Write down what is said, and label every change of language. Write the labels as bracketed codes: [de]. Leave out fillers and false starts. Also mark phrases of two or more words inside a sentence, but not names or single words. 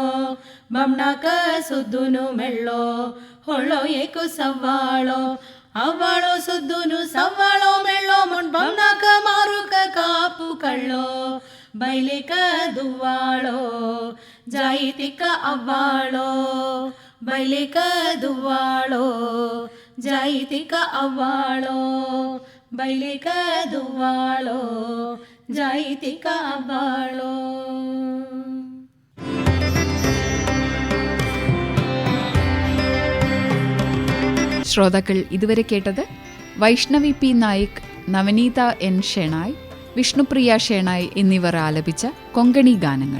[kok] ಬಮ್ನಾಕ ಸುದ್ದುನು ಮೆಳ್ಳೋ ಹೊಳ್ಳೋ ಏಕು ಸವ್ವಾಳೋ ಅವ್ವಾಳೋ ಸುದ್ದುನು ಸವ್ವಾಳೋ ಮೆಳ್ಳೋ ಮೊಣ್ ಬಮ್ನಾಕ ಮಾರುಕ ಕಾಪು ಕಳ್ಳೋ ಬೈಲೇಕ ದುವ್ವಾಳೋ ಜಾಯಿತಿಕ ಅವ್ವಾಳೋ ಬೈಲೇಕ ದುವ್ವಾಳೋ ಜಾಯಿತಿಕ ಅವ್ವಾಳೋ ಬೈಲೇಕ ದುವ್ವಾಳೋ ಜಾಯಿತಿಕ ಅವ್ವಾಳೋ. [ml] ശ്രോതാക്കൾ ഇതുവരെ കേട്ടത് വൈഷ്ണവി പി നായിക്, നവനീത എൻ ഷെണായ്, വിഷ്ണുപ്രിയ ഷെണായ് എന്നിവർ ആലപിച്ച കൊങ്കണി ഗാനങ്ങൾ.